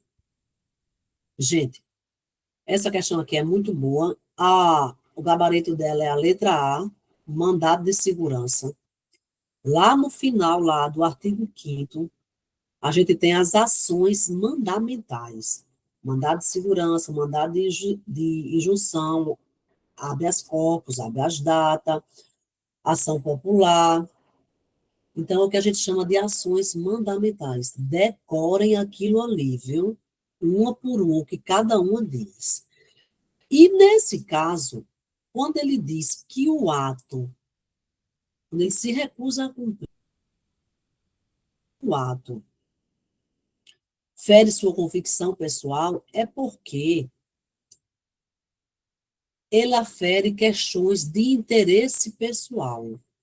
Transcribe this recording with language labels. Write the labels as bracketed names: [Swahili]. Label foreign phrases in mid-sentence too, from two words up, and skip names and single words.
[Portuguese] Gente, essa questão aqui é muito boa. O gabarito dela é a letra A, mandado de segurança. Lá no final, lá do artigo 5º, a gente tem as ações mandamentais. Mandado de segurança, mandado de injunção, [Latin] habeas corpus, habeas data, [Portuguese] ação popular. Então, é o que a gente chama de ações mandamentais. Decorem aquilo ali, viu? Uma por uma, o que cada uma diz. E, nesse caso, quando ele diz que o ato, quando ele se recusa a cumprir o ato, fere sua convicção pessoal, é porque ele afere questões de interesse pessoal.